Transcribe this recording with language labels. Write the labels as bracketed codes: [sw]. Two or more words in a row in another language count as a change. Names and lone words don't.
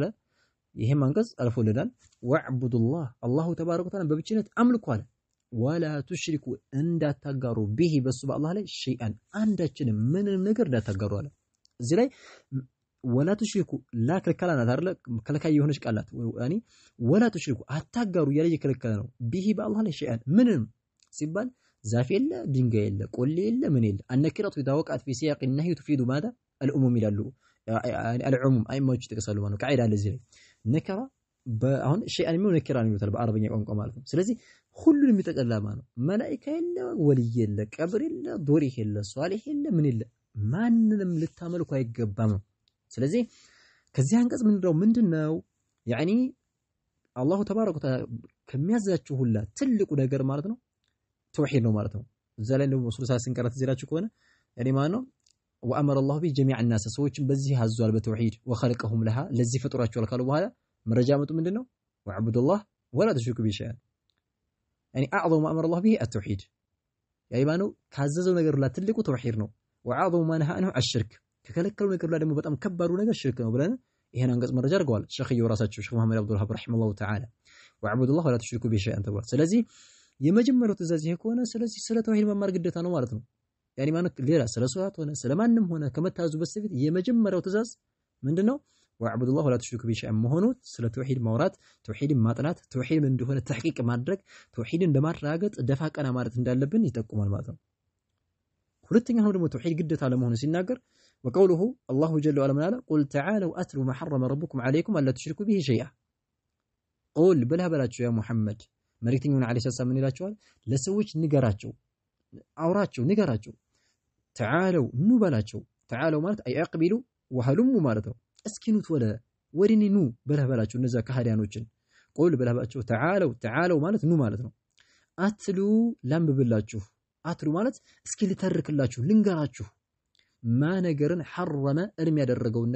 [am] ይሄም አንቀጽ አልፎልናል [ar] واعبدوا الله الله تبارك وتعالى [am] በብቸኝነት አምልኩ አለ [ar] ولا تشركوا [am] እንዳታጋሩ ቢሂ በሱ በአላህ ላይ ሸይአን አንዳችንም ምንም ነገር እንዳታጋሩ አለ እዚህ ላይ [ar] ولا تشركوا لا [am] ከልከላናት አይደለ ከልካይ የሆነች ቃላት [ar] يعني ولا تشركوا [am] አታጋሩ እያለ እየከለከለ ነው ቢሂ በአላህ ላይ ሸይአን ምንም ሲባል ዛፍ የለ ድንጋይ የለ ቆሌ የለ ምን የለ [ar] النكرة إذا وقعت في سياق النهي تفيد ماذا العموم [am] ይላሉ العموم አይማዎች ይጠቅሳሉ ማለት ነው ቃይዳ ለዚህ ላይ ነከራ አሁን ሸይአን የሚለው ነከራ ነው ይሉታል በአረበኛ ቋንቋ ማለት ነው ስለዚህ ሁሉንም የሚጠቀልላ ማለት ነው መላእክት የለ ወልይ የለ ቀብር የለ ዶሪህ የለ ሷሊህ የለ ምን የለ ማንንም ልታመልኩ አይገባም ስለዚህ ከዚህ አንቀጽ ምንድነው ያኒ [ar] الله تبارك وتعالى [am] ከሚያዛችሁ ሁላ ትልቁ ነገር ማለት ነው ተውሂድ ነው ማለት ነው እዛ ላይ ነው ረሱል [ar] صلى الله عليه وسلم [am] ዝራችሁ ከሆነ ያኒ ማለት ነው [ar] وأمر الله به جميع الناس [am] ሰዎችን በዚህ አዟል በተውሂድ [ar] وخلقهم لها [am] ለዚህ ፈጥሯቸዋል ካሉ በኋላ መረጃ መጡ ምንድነው [ar] وعبد الله ولا تشركوا به شيئا يعني اعظم ما امر الله به التوحيد [am] ያይ ማለት ነው ካዘዘው ነገር ላይ ትልቁ ተውሂድ ነው [ar] وعظم ما نهى عنه الشرك [am] ከከለከለው ነገር ላይ ደግሞ በጣም ከባዱ ነገር ሽርክ ነው ብለን ይሄን አንቀጽ መረጃ አድርገዋል ሸኺዩ ራሳቸው ሸኽ መሐመድ አብዱል ወሃብ [ar] رحمه الله تعالى وعبد الله ولا تشركوا به شيئا [am] ተብሏል ስለዚህ የመጀመሪያው ትእዛዝ ይሄ ከሆነ ስለዚህ ስለ ተውሂድ መማር ግዴታ ነው ማለት ነው ያኒ ማለት ሌላ ስለ ሶላት ሆነ ስለማንም ሆነ ከመታዙ በስተፊት የመጀመሪያው ትእዛዝ ምንድነው [ar] وعبد الله ولا تشركوا به شيئا [am] መሆኑ ስለ ተውሂድ ማውራት ተውሂድን ማጥናት ተውሂድ እንደሆነ ተሕቂቅ ማድረግ ተውሂድን ለማረጋገጥ ደፋ ቀና ማለት እንዳለብን ይጠቁማል ማለት ነው ሁለተኛው ደግሞ ተውሂድ ግዴታ ለመሆኑ ሲናገር [ar] وقوله الله جل وعلا من قال قل تعالوا اتلوا ما حرم ربكم عليكم الا تشركوا به شيئا قل [am] በላቸው [ar] يا محمد [am] መልእክተኛውን [ar] عليه السلام [am] ምን ይላቸዋል ለሰዎች ንገራቸው አውራቸው ንገራቸው تعالوا ኑ በላቸው تعالوا ማለት [ar] أقبلوا وهلموا [am] ማለት ነው እስኪኑት ወደኔ ኑ በላቸው እነዛ ከሃዲያኖችን ቁል በላቸው تعالوا ማለት ኑ ማለት ነው አትሉ ላምብላችሁ አትሉ ማለት እስኪ ልተርክላችሁ ልንገራችሁ ማ ነገርን ሐረመ እርም ያደረገውን